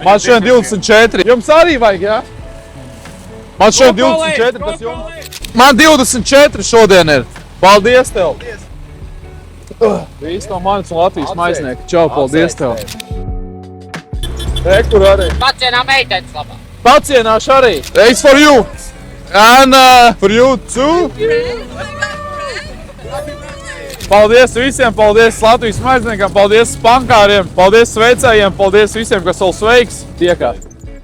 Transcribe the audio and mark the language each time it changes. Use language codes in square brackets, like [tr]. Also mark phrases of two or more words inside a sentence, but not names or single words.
[lv] Man šodien 24. Jums arī vajag, jā? Man šodien 24, tas jums. Man 24 šodien ir. Paldies tev. Visi no manis un Latvijas maiznieki. Čau, paldies tev. Kur arī. Pacienā meitenes labā. Pacienāšu arī. [en] It's for you. And for you too. [lv] Paldies visiem, paldies Latvijas maizniekam, paldies spankāriem, paldies sveicējiem, paldies visiem, kas vēl sveiks. Tiekās.